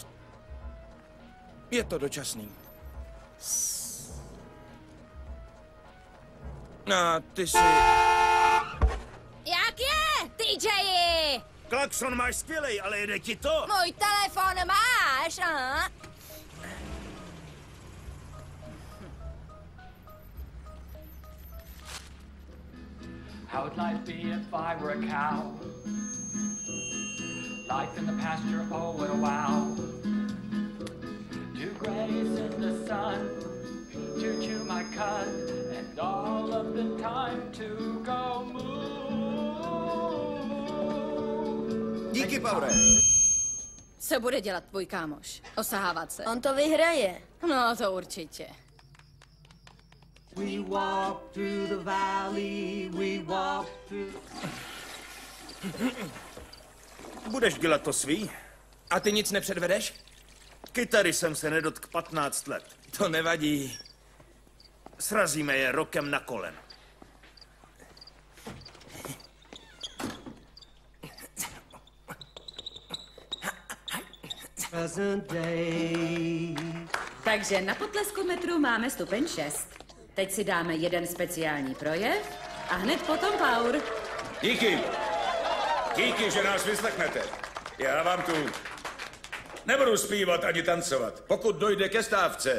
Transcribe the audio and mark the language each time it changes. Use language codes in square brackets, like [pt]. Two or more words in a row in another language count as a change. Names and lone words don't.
[cs] Je to dočasný. A ty jsi... Jak je, TJi? Klakson máš skvělej, ale jede ti to. Můj telefon máš, aha. [en] How would life be if I were a cow? Life in the pasture, oh what a wow. To graze in the sun, you chew my cud, and all of the time to go moo. [cs] Díky, Paure. Co bude dělat tvůj kámoš? Osahávat se? On to vyhraje. No, to určitě. [en] We walk through the valley, we walk through... [cs] Budeš dělat to svý? A ty nic nepředvedeš? Kytary jsem se nedotk 15 let. To nevadí. Srazíme je rokem na kolen. [en] Present day. [cs] Takže na potleskometru máme stupeň 6. Teď si dáme jeden speciální projev a hned potom Paur. Díky. Díky, že nás vyslechnete. Já vám tu nebudu zpívat ani tancovat. Pokud dojde ke stávce